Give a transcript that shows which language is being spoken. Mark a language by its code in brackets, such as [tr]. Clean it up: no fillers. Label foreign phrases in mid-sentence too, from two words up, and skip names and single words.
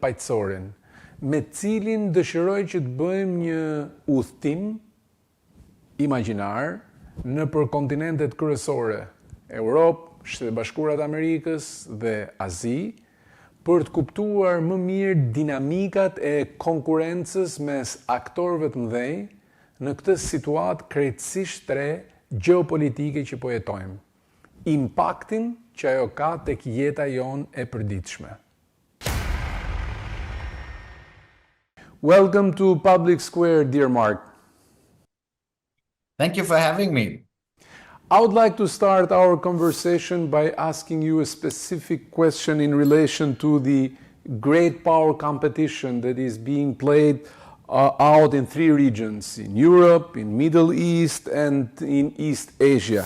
[sq] Paqësorin, me cilin dëshiroj që të bëjmë një udhëtim imagjinar nëpër kontinentet kryesore, Europë, Shtetet Bashkuara të Amerikës dhe Azi, për të kuptuar më mirë dinamikat e konkurencës mes aktorëve të mëdhenj në këtë situatë krejtësisht re gjeopolitike që po jetojmë. Impaktin që ajo ka tek jeta jonë e përditshme. [en] Welcome to Public Square, dear Marc. Thank you for having me. I would like to start our conversation by asking you a specific question in relation to the great power competition that is being played out in three regions, in Europe, in Middle East, and in East Asia.